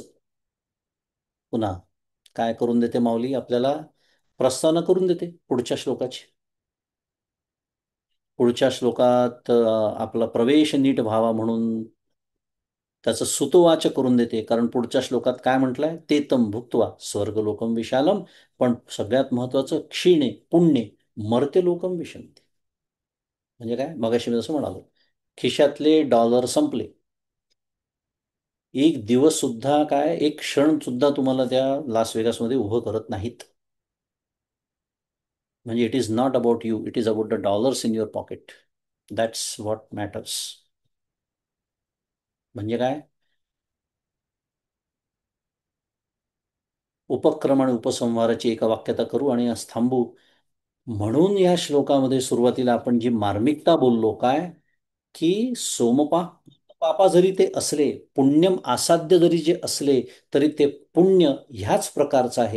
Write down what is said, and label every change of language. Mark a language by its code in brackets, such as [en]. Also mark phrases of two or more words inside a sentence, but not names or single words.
[mr] पुन्हा काय करून देते माऊली आपल्याला? प्रस्तावना करून देते पुढच्या श्लोकाची. पुढच्या श्लोकात आपला प्रवेश नीट व्हावा म्हणून त्याचं सुतोवाच करून देते. कारण पुढच्या श्लोकात काय म्हटलंय? [sa] ते तम भुक्त्वा स्वर्गलोकम विशालम. [mr] पण सगळ्यात महत्वाचं, [sa] क्षीणे पुण्य मर्त्य लोकम विशंती. [mr] म्हणजे काय? मगाशी मी जसं म्हणालो, खिशातले डॉलर संपले, एक दिवस सुद्धा काय, एक क्षण सुद्धा तुम्हाला त्या लास व्हेगासमध्ये उभं करत नाहीत. [en] म्हणजे it is not about you, it is about the dollars in your pocket. that's what matters. [mr] म्हणजे काय? उपक्रम आणि उपसंहाराची एका वाक्यता करू आणि आज थांबू. म्हणून या श्लोकामध्ये सुरुवातीला आपण जी मार्मिकता बोललो, काय की पापा जरी ते असले, पुण्यम असाध्य जरी जे असले, तरी ते पुण्य ह्याच प्रकारचं आहे.